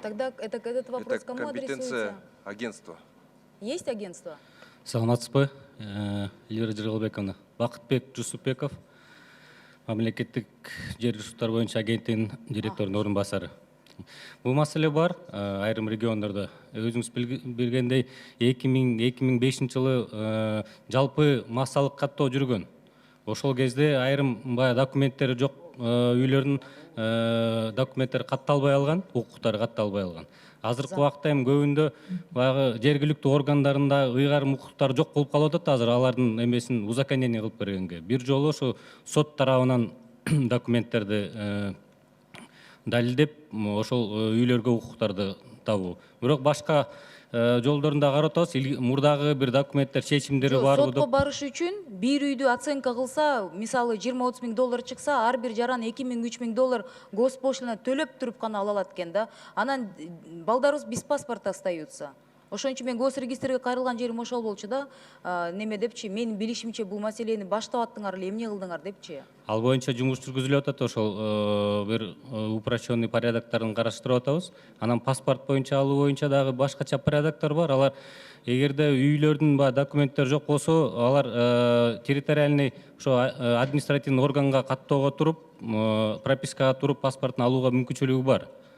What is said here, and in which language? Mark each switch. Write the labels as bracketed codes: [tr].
[ru] Тогда этот вопрос кому адресуется? Компетенция агентства. Есть агентство? [ky] Саламатсызбы, Эльвира Жыргалбековна. Бакытбек Жусупбеков, мамлекеттик жер ресурстары боюнча агенттигинин директорунун орун басары. Бул маселе бар, айрым региондордо. Өзүңүз билгендей, 2005 жылы жалпы массалык каттоо жүргөн. Ошол кезде айрым документтери жок үйлөрдүн документтери катталбай алган, укуктары катталбай алган. Азыркы убакта эми көбүндө баягы жергиликтүү органдарында ыйгарым укуктар жок болуп калып атат. Азыр алардын эмесин узаконение кылып бергенге. Бир жолу ошо сот тарабынан документтерди далилдеп, ошол үйлөргө укуктарды табуу. Бирок башка жолдорун да карап атабыз. Мурдагы бир документтер, чечимдери барбы деп. Сотко барыш үчүн бир үйдү оценка кылса, мисалы 20-30 миң доллар чыкса, ар бир жаран 2 миң, 3 миң доллар госпошлина төлөп туруп гана ала алат экен да. Анан балдарыбыз [ru] без паспорта остаются. [ky] Ошон үчүн мен госрегистрге кайрылган жерим ошол болчу да. Неме депчи, менин билишимче бул маселени баштап аттыңар эле, эмне кылдыңар депчи. Ал боюнча жумуш жүргүзүлүп атат, ошол бир упрощенный порядоктарын караштырып атабыз. Анан паспорт боюнча алуу боюнча дагы башкача порядоктор бар. Алар эгерде үйлөрдүн документтери жок болсо, алар территориальный ошо административный органга каттоого туруп, пропискага туруп паспортун алууга мүмкүнчүлүгү бар.